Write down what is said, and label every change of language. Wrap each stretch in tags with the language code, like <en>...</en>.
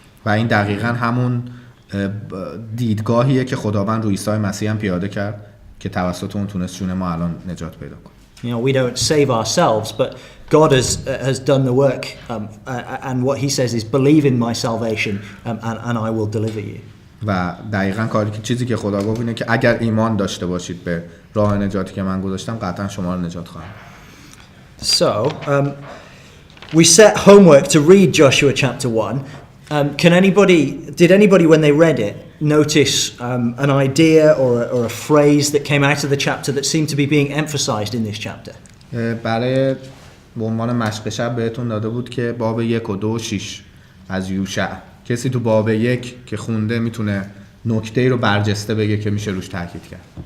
<fa>و این دقیقاً همون دیدگاهیه که خداوند روی عیسی مسیح هم پیاده کرد که توسط اون تونست جون ما الان نجات پیدا کنه.</fa> <en>You know, we don't save ourselves, but God has done the work, and what He says is, believe in my salvation, and I will deliver you.</en> <fa>و دقیقاً چیزی که خدا گفت اینه که اگر ایمان داشته باشید به راه نجاتی که من گذاشتم قطعا شما رو نجات خواهم.</fa> <en>So, we set homework to read Joshua chapter 1. Did anybody when they read it notice an idea or a phrase that came out of the chapter that seemed to be being emphasized in this chapter?</en> <fa>برای به عنوان مشق شب بهتون داده بود که باب 1 و 2 و 6 از یوشع. کسی تو باب 1 که خونده میتونه نکته‌ای رو برجسته بگه که میشه روش تاکید کرد.</fa>